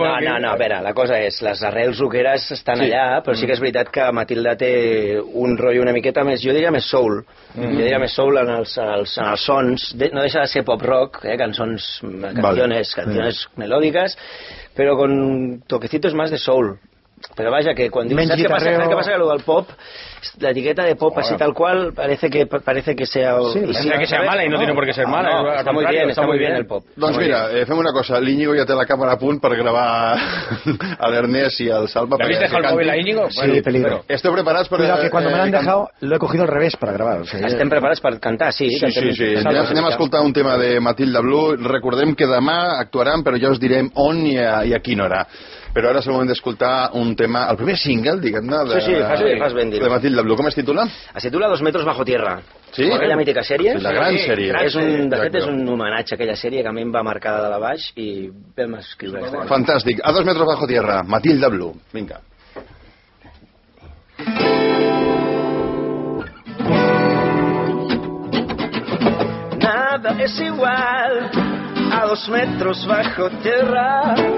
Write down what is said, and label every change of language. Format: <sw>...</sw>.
<ca>No, a veure, la cosa és, les arrels rockeres estan allà, però sí que és veritat que Matilda té un rotllo una miqueta més, jo diria més soul. Jo diria més soul en els sons. No deixa de ser pop rock, cançons,</ca> <es>canciones... melódicas, pero con toquecitos más de soul. Pero vaya, que cuando dices, ¿sabes qué pasa? ¿Sabes qué pasa? Que lo del pop, la etiqueta de pop, así tal cual, parece que sea... Sí, sí, que sea mala, y no tiene por qué ser mala. No, está muy bien, está muy bien el pop.</es> <ca>Doncs mira, fem una cosa, l'Íñigo ja té la càmera a punt per gravar a l'Ernest i al Salva. ¿L'has</ca> <es>dejado el móvil a Íñigo? Sí, peligro.</es> <ca>Esteu preparats per...</ca> <es>Mira, que cuando</es> <ca>me l'han</ca> <es>dejado, lo he cogido al revés para grabar.</es> <ca>Estem preparats per cantar, sí. Sí, sí, sí. Anem a escoltar un tema de Matilda Blue. Recordem que demà actuaran, però ja us direm on i a quina hora. Però ara és el moment d'escoltar un tema, el primer single, diguem-ne, de Matilda Blue. Com es titula? Es titula Dos metros bajo tierra. Sí? Aquella mítica sèrie. La gran sèrie. De fet, és un homenatge a aquella sèrie que a mi em va marcar de la baix i vam escriure. Fantàstic.</ca> <es>A dos metros bajo tierra, Matilda Blue.</es> <ca>Vinga.</ca> <es>Nada es igual a dos metros bajo tierra.</es>